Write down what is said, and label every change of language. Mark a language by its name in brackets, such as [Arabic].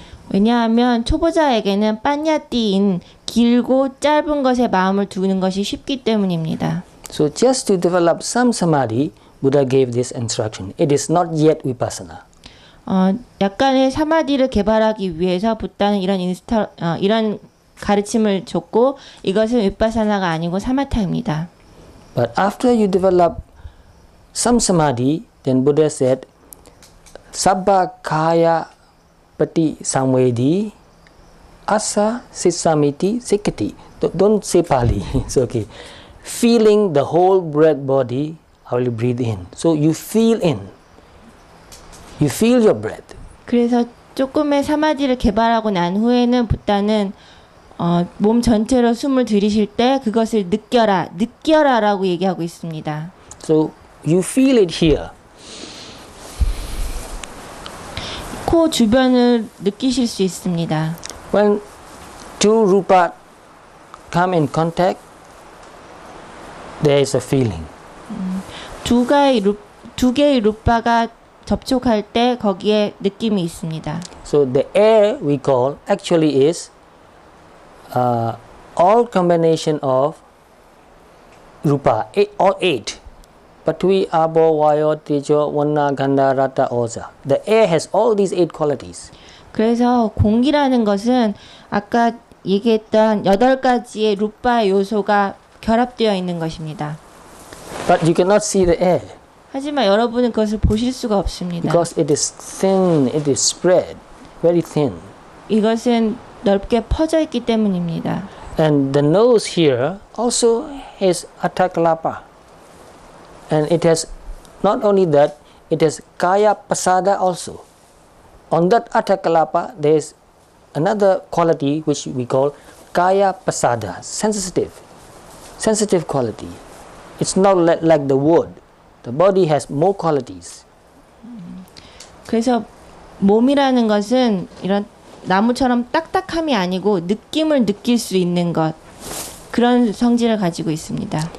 [Korean] 왜냐하면 초보자에게는 빠냐띠인 길고 짧은 것에 마음을 두는 것이 쉽기 때문입니다. [English] So just to develop some samadhi, Buddha gave this instruction. It is not yet vipassana. [Korean] 약간의 사마디를 개발하기 위해서 부다는 이런 가르침을 줬고 이것은 윗바사나가 아니고 사마타입니다. [English] But after you develop some samadhi, then Buddha said, [Pali] Sabba kaya pati samvedi asa sisamiti sikati. [English] Don't say Pali, it's okay. Feeling the whole breath body, I will breathe in. So you feel in. You feel your breath. [Korean] 그래서 조금의 사마디를 개발하고 난 후에는 부다는 몸 전체로 숨을 들이쉴 때 그것을 느껴라라고 얘기하고 있습니다. [English] So you feel it here. [Korean] 코 주변을 느끼실 수 있습니다. [English] When two rupa come in contact, there is a feeling. [Korean] 두 개의 루파가 접촉할 때 거기에 느낌이 있습니다. [English] So the air we call actually is all combination of rupa, all eight. [Pali] Patvi, Abo, Vayo, Tejo, Vanna, Gandha, Rata, Oza. [English] The air has all these eight qualities. [Korean] 그래서 공기라는 것은 아까 얘기했던 8가지의 루파 요소가 결합되어 있는 것입니다. [English] But you cannot see the air [Korean] 하지만 여러분은 그것을 보실 수가 없습니다. [English] because it is thin, it is spread, very thin. [Korean] 이것은 넓게 퍼져 있기 때문입니다. [English] And the nose here also has atakalapa. And it has not only that, it has kaya pasada also. On that atakalapa, there is another quality which we call kaya pasada, sensitive quality. It's not like the wood. The body has more qualities. [Korean] 그래서 몸이라는 것은 이런 나무처럼 딱딱함이 아니고 느낌을 느낄 수 있는 것, 그런 성질을 가지고 있습니다.